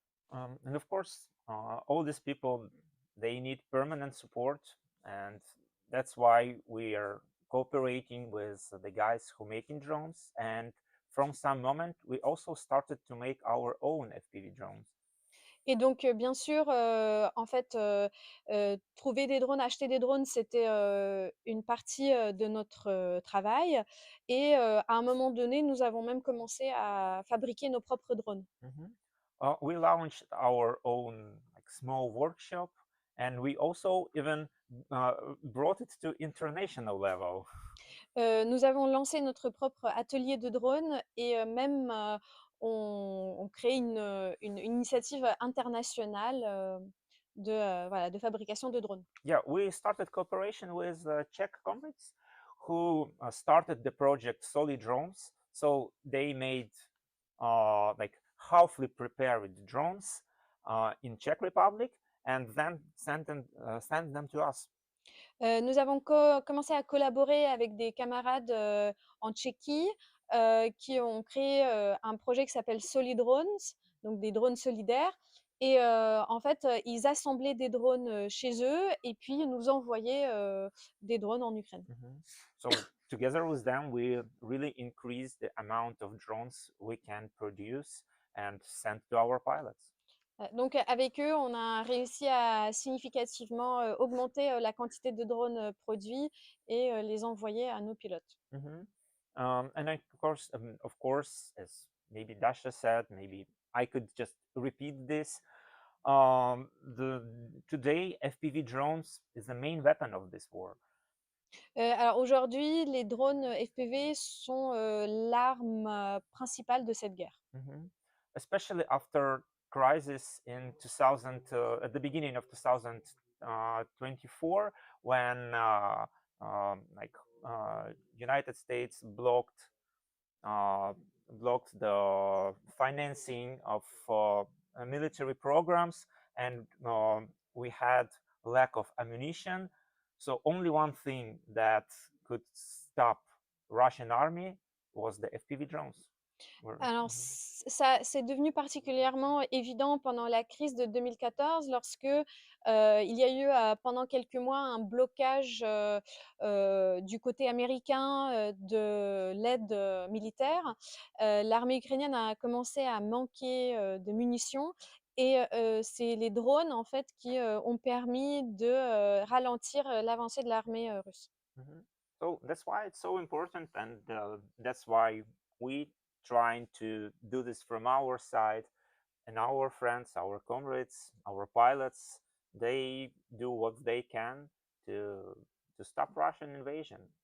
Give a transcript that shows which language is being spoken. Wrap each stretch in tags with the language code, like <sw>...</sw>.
<en>And of course, all these people, they need permanent support, and that's why we are cooperating with the guys who making drones. And from some moment, we also started to make our own FPV drones.</en> <fr>Et donc, bien sûr, en fait, trouver des drones, acheter des drones, c'était, une partie, de notre, travail et à un moment donné, nous avons même commencé à fabriquer nos propres drones. Mhm.</fr> <en>We launched our own like small workshop, and we also even brought it to international level.</en> <fr>Nous avons lancé notre propre atelier de drones et même, on crée une initiative internationale, voilà, de fabrication de drones.</fr> <en>Yeah, we started cooperation with Czech comrades who started the project Solid Drones. So they made like halfly prepared drones in Czech Republic and then send them to us.</en> <fr>Nous avons commencé à collaborer avec des camarades, en Tchéquie, qui ont créé, un projet qui s'appelle Solid Drones, donc des drones solidaires et en fait, ils assemblaient des drones, chez eux et puis ils nous envoyaient, des drones en Ukraine. Mhm.</fr> <en>So together with them, we really increased the amount of drones we can produce and send to our pilots.</en> <fr>Donc avec eux, on a réussi à significativement, augmenter, la quantité de drones, produits et les envoyer à nos pilotes. Mhm.</fr> <en>And of course, as maybe Dasha said, maybe I could just repeat this. The today FPV drones is the main weapon of this war.</en> <fr>Alors aujourd'hui, les drones, FPV sont, l'arme, principale de cette guerre. Mhm.</fr> <en>Especially after crisis in 2000, at the beginning of 2024, when like United States uh, blocked the financing of military programs, and we had lack of ammunition. So only one thing that could stop Russian army was the FPV drones.</en> <fr>Alors ça c'est devenu particulièrement évident pendant la crise de 2014 lorsque, il y a eu, pendant quelques mois un blocage, du côté américain, de l'aide, militaire. L'armée ukrainienne a commencé à manquer, de munitions et c'est les drones en fait qui, ont permis de, ralentir, l'avancée de l'armée, russe. Mhm.</fr> <en>So that's why it's so important, and that's why we trying to do this from our side. and our friends, our comrades, our pilots, they do what they can to stop Russian invasion.</en>